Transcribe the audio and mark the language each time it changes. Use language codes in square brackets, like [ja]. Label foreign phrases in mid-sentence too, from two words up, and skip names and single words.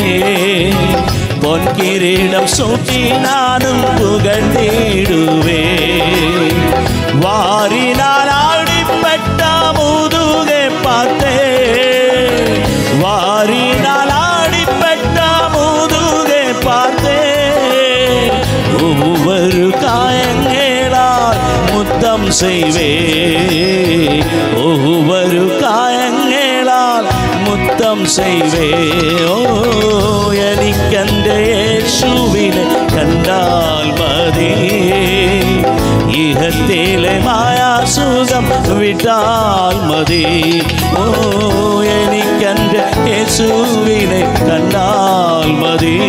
[ta] பொன்கிரீடம் சூட்டி நானும் புகழ்ந்திடுவே. வாரினாலடிப்பட்ட முதுகே பார்த்தே. வாரினாலடிப்பட்ட முதுகே பார்த்தே. ஒவ்வொரு காயங்களால் முத்தம் செய்வே. ஒவ்வொரு காயங்களால் முத்தம் செய்வே. [ml] ஓ എനിക്കെൻ്റെ യേശുവിനെ കണ്ടാൽ മതി. ഇഹത്തിലെ മായാസുഖം വിട്ടാൽ മതി. ഓ എനിക്കെൻ്റെ യേശുവിനെ കണ്ടാൽ മതി.